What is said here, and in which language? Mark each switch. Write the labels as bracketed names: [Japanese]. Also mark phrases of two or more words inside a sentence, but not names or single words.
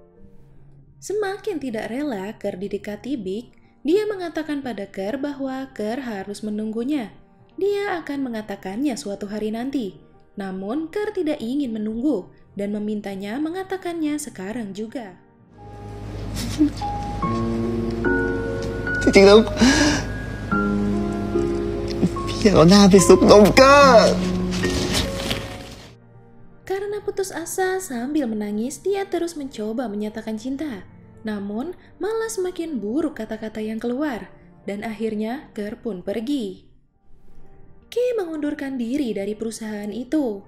[Indonesian] Semakin tidak rela Ker didekati Big, dia mengatakan pada Ker bahwa Ker harus menunggunya. Dia akan mengatakannya suatu hari nanti. Namun Ker tidak ingin menunggu dan memintanya mengatakannya sekarang juga. [Thai] จริงๆแล้วพี่อยากเอาหน้าไปซุกนมเกอร์ [Indonesian] Karena putus asa sambil menangis, dia terus mencoba menyatakan cinta. Namun malah semakin buruk kata-kata yang keluar dan akhirnya Ker pun pergi. Ki mengundurkan diri dari perusahaan itu.